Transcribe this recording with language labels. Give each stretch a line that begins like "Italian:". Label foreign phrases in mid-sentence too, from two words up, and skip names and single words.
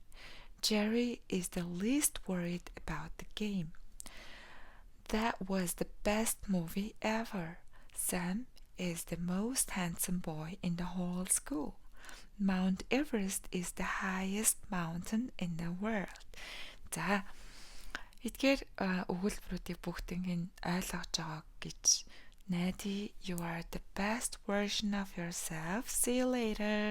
English: Jerry is the least worried about the game. That was the best movie ever. Sam is the most handsome boy in the whole school. Mount Everest is the highest mountain in the world.
Mongolian: За эдгээр өгүүлбэрүүдийг бүгдийг нь ойлгож байгаа гэж найдаа.
English: You are the best version of yourself. See you later.